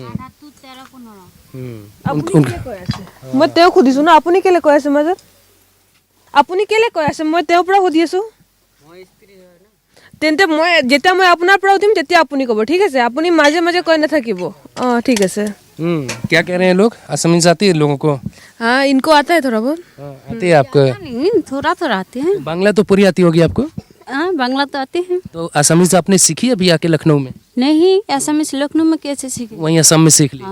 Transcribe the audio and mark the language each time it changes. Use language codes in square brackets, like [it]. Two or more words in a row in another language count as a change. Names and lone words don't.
[as] আপুনি কেলে কৈ আছে? মই তেওঁক সুধিছোঁ ন, আপুনি কেলে কৈ আছে মাজত? আপুনি কেলে কৈ আছে? মই তেওঁৰ পৰা সুধি আছোঁ। তেন্তে মই যেতিয়া মই আপোনাৰ পৰা সুধিম তেতিয়া আপুনি ক'ব, ঠিক আছে? আপুনি মাজে মাজে কৈ নাথাকিব। অঁ ঠিক আছে। [hi] क्या कह रहे हैं लोग? आसामीज आती है लोगों को? हाँ, इनको आता है थोड़ा बहुत। आती है आपको? थोड़ा थोड़ा आते हैं। बांग्ला तो पूरी आती होगी आपको? हाँ, बांग्ला तो आते हैं। तो आसामीज आपने सीखी अभी आके लखनऊ में? नहीं, असमिस लखनऊ में कैसे सीखे? वहीं असम में सीख ली?